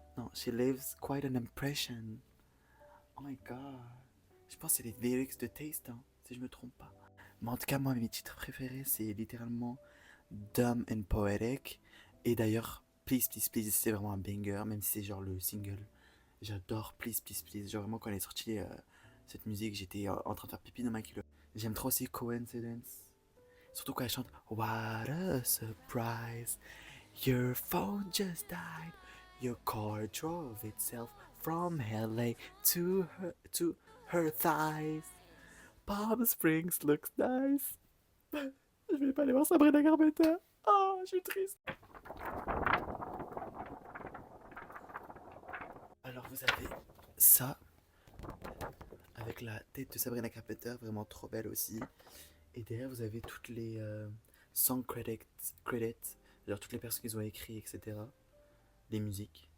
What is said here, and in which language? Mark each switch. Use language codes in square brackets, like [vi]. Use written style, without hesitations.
[en] Non, she leaves quite an impression. Oh my god. [fr] Je pense que c'est les lyrics de Taste, hein, si je me trompe pas. Mais en tout cas, moi, mes titres préférés, c'est littéralement Dumb and Poetic. Et d'ailleurs, Please, Please, Please, c'est vraiment un banger, même si c'est genre le single. J'adore Please, Please, Please. Genre vraiment, quand elle est sortie, cette musique, j'étais en train de faire pipi dans ma culotte. J'aime trop aussi Coincidence. Surtout quand elle chante [en] What a surprise. Your phone just died. Your car drove itself from LA to her thighs. Palm Springs looks nice. [fr] Je vais pas aller voir Sabrina Carpenter. Oh, je suis triste. Alors vous avez ça avec la tête de Sabrina Carpenter, vraiment trop belle aussi. Et derrière vous avez toutes les song credits, genre toutes les personnes qui ont écrit, etc. Les musiques.